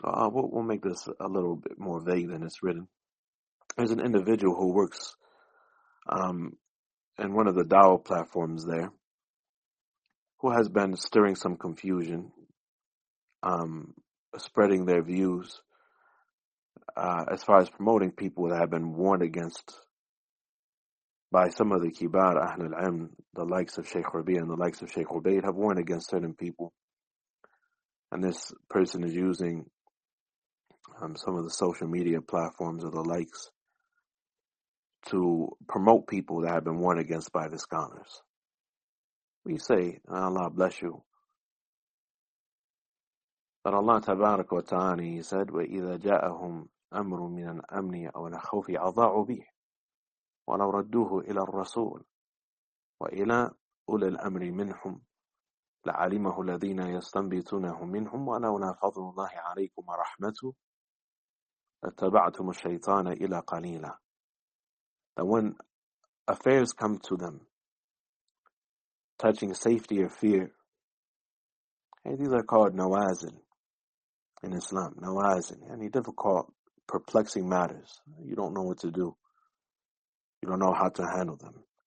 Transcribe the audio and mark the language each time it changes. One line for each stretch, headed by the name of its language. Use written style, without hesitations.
English: We'll make this a little bit more vague than it's written. There's an individual who works in one of the DAO platforms there, who has been stirring some confusion, spreading their views as far as promoting people that have been warned against by some of the kibar Ahl al-Ilm, the likes of Sheikh Rabi and the likes of Sheikh Ubaid, have warned against certain people. And this person is using some of the social media platforms or the likes to promote people that have been warned against by the scholars. We say, Allah bless you. But Allah tabarak wa ta'ani, he said,
Arabic: وَإِذَا جَاءَهُمْ أَمْرٌ مِنَ الْأَمْنِ أَوْ الْخَوْفِ عَضَاعُوا بِهِ وَلَوْ رَدُّوهُ إِلَى الرَّسُولِ وَإِلَى أُولِي الْأَمْرِ مِنْهُمْ لَعَلِمَهُ الَّذِينَ يَسْتَنْبِتُونَهُ مِنْهُمْ وَلَوْلَا فَضْلُ اللَّهِ عَلَيْكُمْ وَرَحْمَتُهُ لَاتَّبَعْتُمُ الشَّيْطَانَ إِلَى قَلِيلًا.
English: That when affairs come to them touching safety or fear, and these are called nawazil in Islam, nawazil, any difficult, perplexing matters, you don't know what to do, you don't know how to handle them.